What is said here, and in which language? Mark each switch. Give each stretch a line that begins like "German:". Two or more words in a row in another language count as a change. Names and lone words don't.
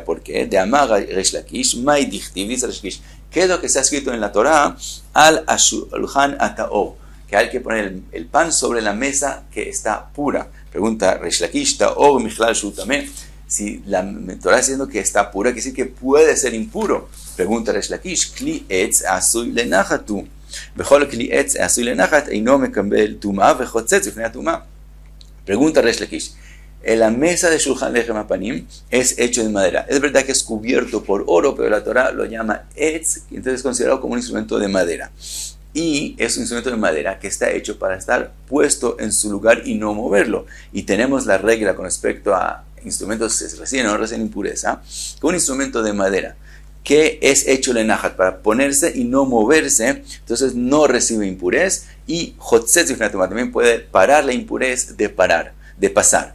Spanish: ¿Por qué?
Aramaic: דאמר ריש לקיש מאי דכתיב, dice Resh Lakish,
Spanish: ¿qué es lo que está escrito en la Torah?
Hebrew: על השלחן הטהר,
Spanish: que hay que poner el pan sobre la mesa que está pura. Pregunta Resh Lakish,
Aramaic: טהור מכלל שטמא.
Spanish: Si la Torah está diciendo que está pura, quiere decir que puede ser impuro.
Hebrew: Pregunta Resh Lakish, כלי עץ עשוי לנחת. בכל כלי עץ עשוי לנחת אינו מקבל טומאה וחוצץ לפני טומאה.
Spanish: Pregunta Resh Lakish, la mesa de Shulchan Lechem Apanim es hecho de madera. Es verdad que es cubierto por oro, pero la Torah lo llama etz, y entonces es considerado como un instrumento de madera. Y es un instrumento de madera que está hecho para estar puesto en su lugar y no moverlo. Y tenemos la regla con respecto a instrumentos que reciben o no reciben impureza, que un instrumento de madera que es hecho lenachat para ponerse y no moverse, entonces no recibe impurez, y hotzetz también puede parar la impurez de pasar.